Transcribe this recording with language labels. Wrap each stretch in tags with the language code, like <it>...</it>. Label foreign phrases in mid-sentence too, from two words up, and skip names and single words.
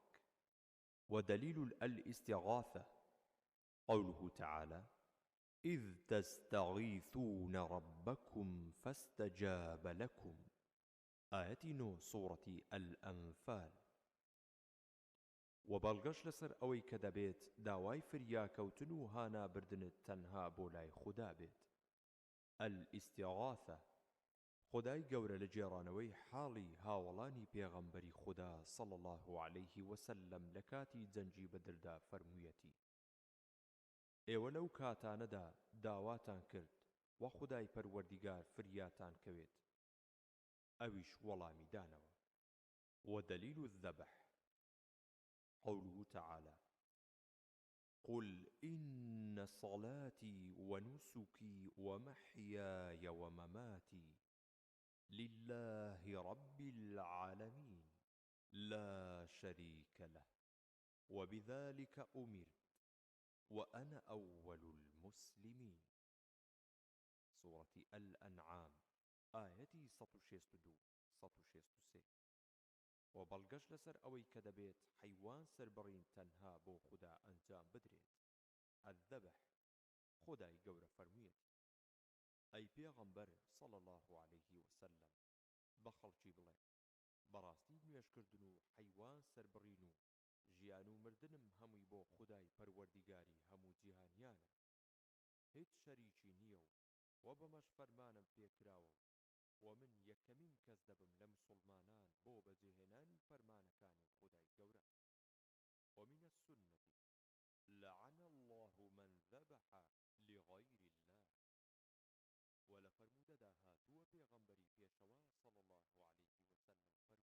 <ar>ودليل الاستغاثة قوله تعالى: إذ تستغيثون ربكم فاستجاب لكم. آية 9 سورة الأنفال.</ar> <ckb>وبەڵگەش لەسەر ئەوەی کە دەبێت داوای فریاکەوتن و هانابردنت تەنها بۆ لای خوددا بێت. ئەلئیستیغاثە. خودای گەورە لە جێڕانەوەی حاڵی هاوڵانی پێغەمبەری خوددا</ckb> <ar>صلى الله عليه وسلم</ar> <ckb>لە کاتی جەنگی بەدردا فەرموویەتی: ئێوە لەو کاتانەدا داواتان کرد و خودای پەروەردیگار فریاتان کەوێت، ئەویش وەڵامی دانەوە.</ckb> <ar>ودليل الذبح قوله تعالى: قل إن صلاتي ونسكي ومحياي ومماتي لله رب العالمين لا شريك له وبذلك أمرت وأنا أول المسلمين. سورة الأنعام آية 162-163.</ar> <ckb>وبەڵگەش لەسەر ئەوەی کە دەبێت حەیوان سەربڕین تەنها بۆ خوددا ئەنجام بدرێت. الذبح. خودای گەورە فەرموویەتی: ئەی پێغەمبەر</ckb> <ar>صلى الله عليه وسلم،</ar> <ckb>بە خەڵکی بڵێ بەڕاستی نوێژکردن و حەیوان سەربڕین و ژیان و مردنم هەمووی بۆ خودای پەروەردیگاری هەموو جیهانیانە. هیچ شەریکی نییە و بەمەش فەرمانم پێکراوە و من یەکەمین کەس دەبم لە مسلمانان بۆ بەجێهێنانی فەرمانەکانی خودای گەورە.</ckb> <ar>ومن السنة لعن الله من ذبح لغير الله.</ar> <ckb>ولا فرمودەدا هاتووە پێغەمبەری پێشەوە</ckb> <ar>صلى الله عليه وسلم</ar>